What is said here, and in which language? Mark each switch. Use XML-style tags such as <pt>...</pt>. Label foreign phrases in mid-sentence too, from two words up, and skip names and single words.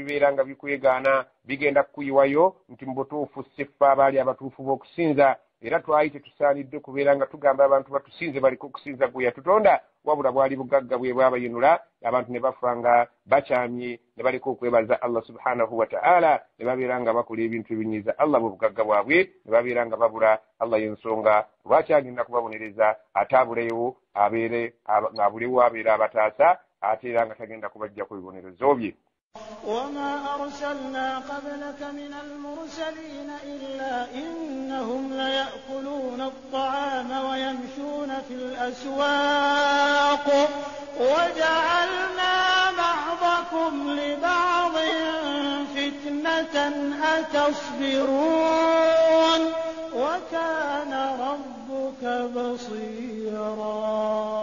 <lg>bibeera nga bikwegaana bigenda kukuyiwayo nti mu butuufu siffa abaali abatuufu b'okusinza era twali tetusaanidde kubeera nga tugamba abantu batusinze baliko okusinza gwe yatutonda wabula bwali bugagga bwe bwabayinula abantu ne bafa nga bakyamye ne baliko okwebaza</lg> <ar>الله سبحانه وتعالى</ar> <lg>ne babeera nga bakola ebintu ebinyiza Allah bwe bugagga bwabwe ne babeera nga babula Allah y'ensonga lwaki agenda kubabonereza ate abulewo abulewo abeera abataasa ate era nga tagenda kubajja ku bibonerezo bye.</lg> <ar>وما أرسلنا قبلك من المرسلين إلا إنهم ليأكلون الطعام ويمشون في الأسواق وجعلنا بعضكم لبعض فتنة أتصبرون وكان ربك بصيرا.</ar>